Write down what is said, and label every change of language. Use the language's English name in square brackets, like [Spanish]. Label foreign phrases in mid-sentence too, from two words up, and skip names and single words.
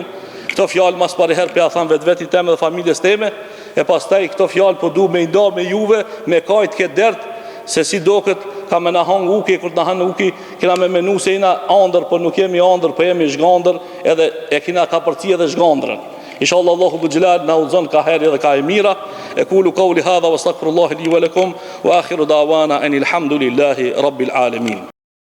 [Albanian] Këto fjalë mas pari herë për ja thamë vetë teme dhe familjes teme, e pastaj këto fjalë po du me i nda me juve, me kajt këtë dertë, se si do këtë ka me na hangë uki, kur të na hangë uki, kina me menu se ina andër, por nuk jemi andër, por jemi zhgandër, edhe e kina ka përci edhe zhgandërën. Inshallah Allahu dhul xhelal na udhzon ka heri dhe ka e mira. [Arabic] أقول قولي هذا وأستغفر الله لي ولكم وآخر دعوانا أن الحمد لله رب العالمين.